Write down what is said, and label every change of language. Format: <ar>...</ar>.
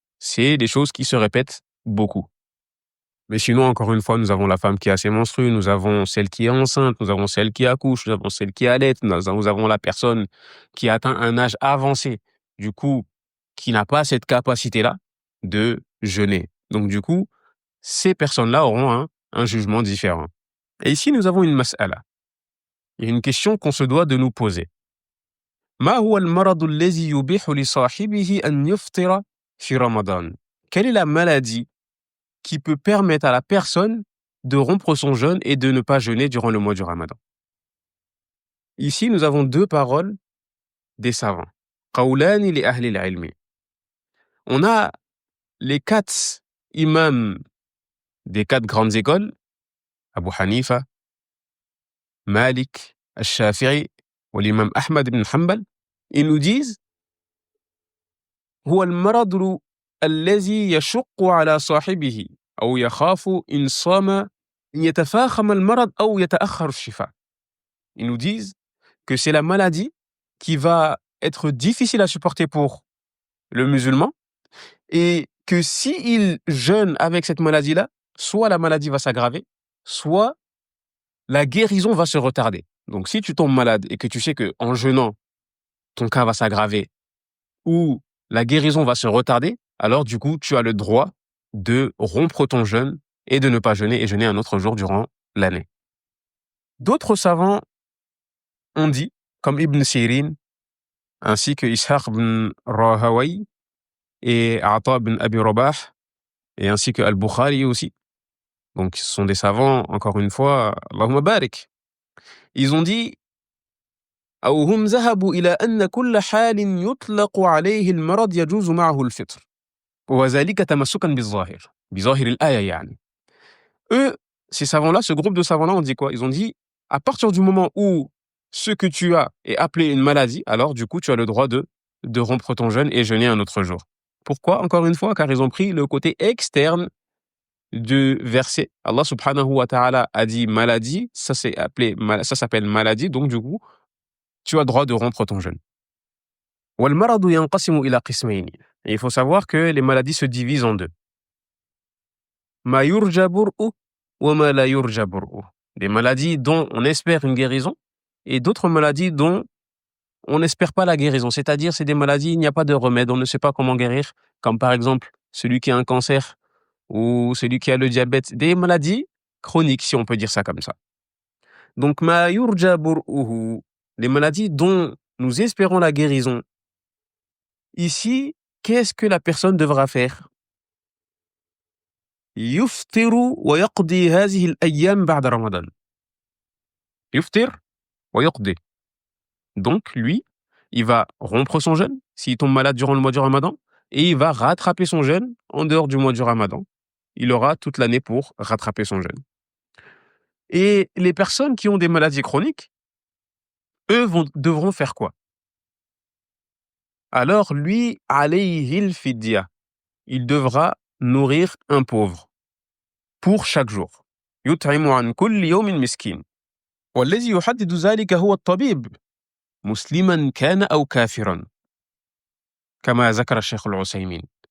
<fr>C'est des choses qui se répètent beaucoup. Mais sinon, encore une fois, nous avons la femme qui a ses menstrues, nous avons celle qui est enceinte, nous avons celle qui accouche, nous avons celle qui allaite, nous avons la personne qui a atteint un âge avancé, du coup, qui n'a pas cette capacité-là de jeûner. Donc du coup, ces personnes-là auront un jugement différent. Et ici, nous avons une mas'ala. Il y a une question qu'on se doit de nous poser.</fr> <ar>ما هو المرض الذي يبيح لصاحبه أن يفطر في رمضان?</ar> <fr>Quelle est la maladie qui peut permettre à la personne de rompre son jeûne et de ne pas jeûner durant le mois du Ramadan? Ici, nous avons deux paroles des savants.</fr> <ar>قولان لأهل العلم.</ar> <fr>On a les 4 imams des 4 grandes écoles, Abu Hanifa, Malik, Al-Shafi'i ou l'imam Ahmad ibn Hanbal. Ils nous disent</fr> <ar>هو المرض الذي يشق على صاحبه أو يخاف إن صام أن يتفاقم المرض أو يتأخر الشفاء.</ar> <fr>Ils nous disent que c'est la maladie qui va être difficile à supporter pour le musulman et que s'il jeûne avec cette maladie-là, soit la maladie va s'aggraver, soit la guérison va se retarder. Donc si tu tombes malade et que tu sais qu'en jeûnant, ton cas va s'aggraver ou la guérison va se retarder, alors du coup, tu as le droit de rompre ton jeûne et de ne pas jeûner et jeûner un autre jour durant l'année. D'autres savants ont dit, comme Ibn Sirin, ainsi que Ishaq ibn Rahawayh et Ata ibn Abi Rabah, et ainsi que Al-Bukhari aussi. Donc, ce sont des savants, encore une fois, Allahumma barik. Ils ont dit</fr> <ar>أو هم ذهبوا إلى أن كل حال يطلق عليه المرض يجوز معه الفطر وذلك تمسكا بالظاهر بظاهر الآية يعني.</ar> <fr>Eux, ces savants-là, ce groupe de savants-là, ont dit quoi? Ils ont dit, à partir du moment où ce que tu as est appelé une maladie, alors du coup, tu as le droit de rompre ton jeûne et jeûner un autre jour. Pourquoi? Encore une fois, car ils ont pris le côté externe du verset. Allah subhanahu wa ta'ala a dit maladie, ça s'appelle maladie, donc du coup, tu as le droit de rompre ton jeûne.</fr> <ar>وَالْمَرَضُ يَنْقَسِمُ إِلَى قِسْمَيْنِ.</ar> <fr>Et il faut savoir que les maladies se divisent en deux.</fr> <ar>مَا يُرْجَى بُرْءُ وَمَا لَا يُرْجَى بُرْءُ.</ar> <fr>Des maladies dont on espère une guérison et d'autres maladies dont on n'espère pas la guérison. C'est-à-dire, c'est des maladies, il n'y a pas de remède, on ne sait pas comment guérir, comme par exemple celui qui a un cancer ou celui qui a le diabète. Des maladies chroniques, si on peut dire ça comme ça. Donc,</fr> <ar>مَا يُرْجَى بُرْءُهُ,</ar> <fr>les maladies dont nous espérons la guérison. Ici, qu'est-ce que la personne devra faire?</fr> <ar>يفطر ويقضي هذه الأيام بعد رمضان. يفطر ويقضي.</ar> <fr>Donc, lui, il va rompre son jeûne s'il tombe malade durant le mois du Ramadan et il va rattraper son jeûne en dehors du mois du Ramadan. Il aura toute l'année pour rattraper son jeûne. Et les personnes qui ont des maladies chroniques, eux devront faire quoi? Alors lui, alayhil fidya, il devra nourrir un pauvre pour chaque jour.</fr> <ar>يطعم عن كل يوم مسكين والذي يحدد ذلك هو الطبيب مسلما كان أو كافرا كما ذكر الشيخ العثيمين.</ar>